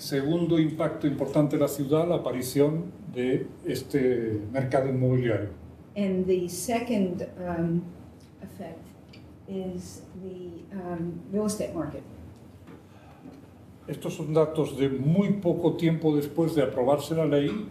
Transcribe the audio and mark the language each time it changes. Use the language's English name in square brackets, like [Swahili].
[Spanish] Segundo impacto importante de la ciudad, la aparición de este mercado inmobiliario. [English] And the second effect is the real estate market. [Spanish] Estos son datos de muy poco tiempo después de aprobarse la ley.